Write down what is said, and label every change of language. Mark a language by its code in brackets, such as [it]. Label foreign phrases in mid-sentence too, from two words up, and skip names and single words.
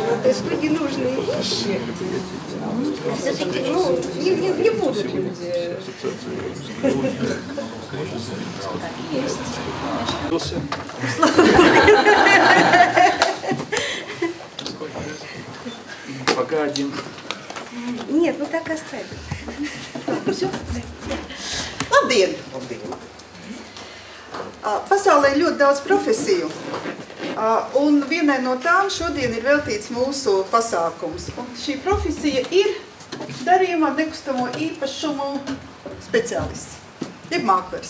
[ru] То есть люди нужные вещи. Все-таки, ну, не будут люди. Пока один. Нет, ну так оставим. Все. [lv] Labdien! Pasaulē ir ļoti daudz profesiju, un vienai no tām šodien ir veltīts mūsu pasākums. Un šī profesija ir darījuma nekustamo īpašumu speciālists, jeb mākslinieks.